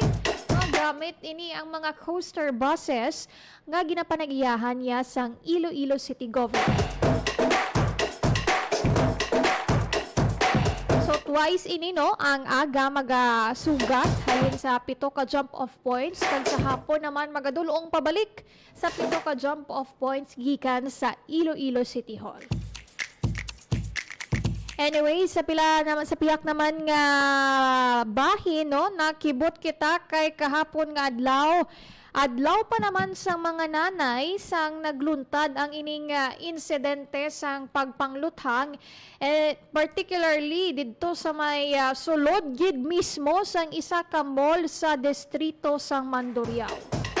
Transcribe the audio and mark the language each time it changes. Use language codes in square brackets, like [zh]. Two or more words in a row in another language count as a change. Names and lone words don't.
[hil] Gamit ini ang mga [en] coaster buses [hil] nga ginapanagiyahan niya sang Iloilo City Government. Twice ini no ang aga magasugat halin sa 7 ka [en] jump off points [hil] kag sa hapon naman magadulong pabalik sa 7 ka [en] jump off points [hil] gikan sa Iloilo City Hall. Anyway, sa piyak naman nga bahin no nakibot kita kay kahapon nga adlaw. Adlaw pa naman sa mga nanay sang nagluntad ang ining insidente sang pagpangluthang particularly didto sa may sulod gid mismo sang isa ka mall sa distrito sang Mandurriao.